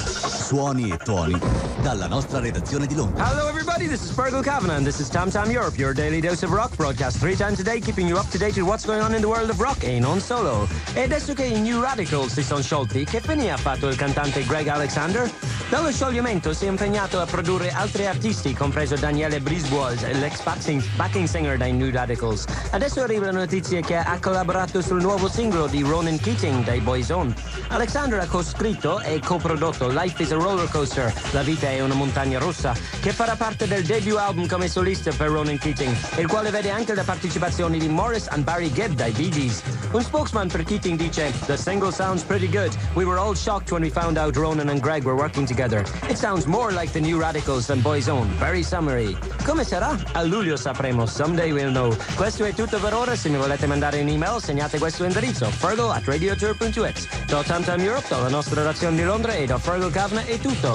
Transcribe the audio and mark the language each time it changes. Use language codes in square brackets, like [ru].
[it] Suoni e tuoni dalla nostra redazione di Londra. [en] Hello everybody, this is Fergal Kavanagh and this is Tam Tam Europe, your daily dose of rock, broadcast three times a day, keeping you up to date with what's going on in the world of rock [it] e non solo. E adesso che i New Radicals si sono sciolti, che fine ha fatto il cantante Greg Alexander? Dallo scioglimento si è impegnato a produrre altri artisti, compreso Daniele Briswold, l'ex backing singer dei New Radicals. Adesso arriva la notizia che ha collaborato sul nuovo singolo di Ronan Keating dei Boyzone. Alexander ha co-scritto e coprodotto Life is a Roller Coaster, La vita è una montagna russa, che farà parte del debut album come solista per Ronan Keating, il quale vede anche la partecipazione di Morris and Barry Gibb dai Bee Gees. Un spokesman per Keating dice: [en] "The single sounds pretty good. We were all shocked when we found out Ronan and Greg were working together. It sounds more like the New Radicals than Boyzone. Very summery." [it] Come sarà? A luglio sapremo. [en] Someday we'll know. [it] Questo è tutto per ora. Se mi volete mandare un email, segnate questo indirizzo: fergal@radiotour.it. Da Tam Tam Europe, dalla nostra redazione di Londra e da Fergal Kavna è tutto.